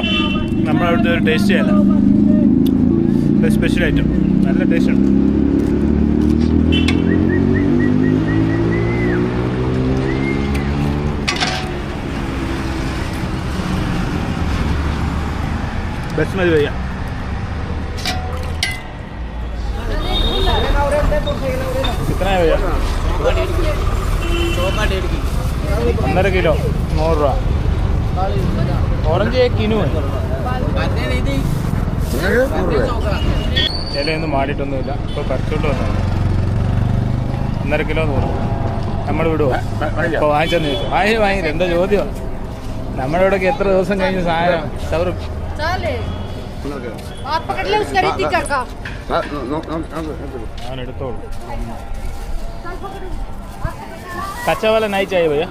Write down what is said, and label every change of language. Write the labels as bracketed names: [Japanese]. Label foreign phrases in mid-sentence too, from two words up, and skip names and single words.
[Malayalam] നമ്മളവിടുത്തെ ഒരു ടേസ്റ്റ് ചെയ്യല്ല. സ്പെഷ്യൽ ഐറ്റം, നല്ല ടേസ്റ്റ് ഉണ്ട്. [Hindi] ബസ്മതി भैया कितना है भैया? 1.5 किलो 100 രൂപ. [Malayalam] ഓറഞ്ച് 1 കിലോ ഇലയൊന്നും മാടിയിട്ടൊന്നുമില്ല. ഇപ്പോൾ പറിച്ചോണ്ട് വന്നതാണ്. 1.5 കിലോ 100. നമ്മൾ വിടുമോ? ഇപ്പോൾ വാങ്ങിച്ചെന്ന് ചോദിച്ചു. വാങ്ങിയില്ല. എന്താ ചോദ്യം? നമ്മുടെ ഇവിടെയൊക്കെ എത്ര ദിവസം കഴിഞ്ഞ് സാധനം സൗർ ഞാൻ എടുത്തോളൂ. [Hindi] कच्चा वाला नहीं चाहिए भैया.